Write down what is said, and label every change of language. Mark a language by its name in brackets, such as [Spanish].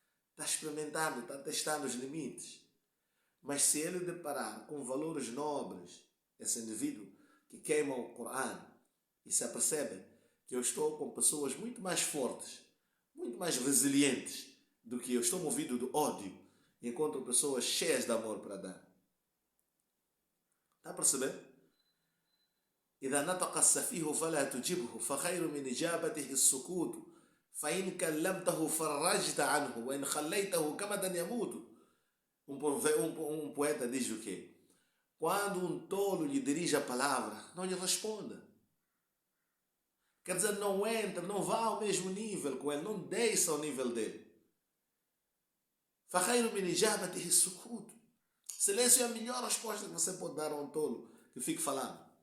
[Portuguese] Está experimentando, está testando os limites. Mas se ele deparar com valores nobres, esse indivíduo que queima o Corão, e se apercebe que eu estou com pessoas muito mais fortes, muito mais resilientes do que eu, estou movido do ódio, e encontro pessoas cheias de amor para dar. Está a perceber? [Arabic] إذا نطق السفيه فلا تجبه فخير من إجابته السكوت فإن كلمته فرجت عنه وإن خليته كمدا يموت. [Portuguese] Um poeta diz o quê? Quando um tolo lhe dirige a palavra, não lhe responda. Quer dizer, não entra, não vá ao mesmo nível com ele, não desça ao nível dele. [Arabic] فخير من إجابته السكوت. [Portuguese] Silêncio é a melhor resposta que você pode dar a um tolo que fique falando.